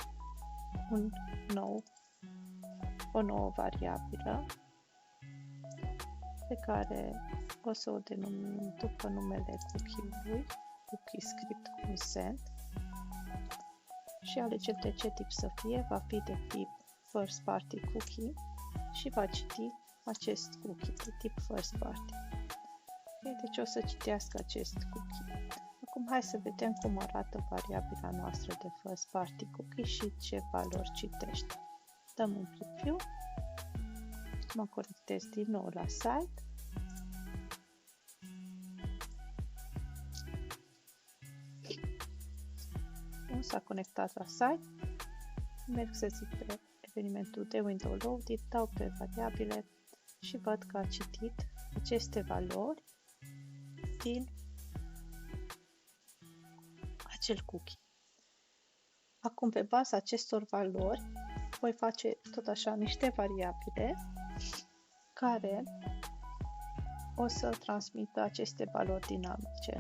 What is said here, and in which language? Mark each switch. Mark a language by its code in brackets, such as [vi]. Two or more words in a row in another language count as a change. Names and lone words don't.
[ro] o nouă variabilă pe care o să o denumim după numele cookie-ului, cookie script consent, și alegem de ce tip să fie, va fi de tip [en] first party cookie [ro] și va citi acest cookie de tip [en] first party. [ro] Deci o să citească acest cookie. Acum hai să vedem cum arată variabila noastră de [en] first party cookie [ro] și ce valori citește. Dăm un preview, mă conectez din nou la site. Nu s-a conectat la site, merg să zic pe evenimentul de [en] window loaded, [ro] dau pe variabile și văd că a citit aceste valori din acel cookie. Acum, pe baza acestor valori, voi face tot așa niște variabile care o să transmită aceste valori dinamice.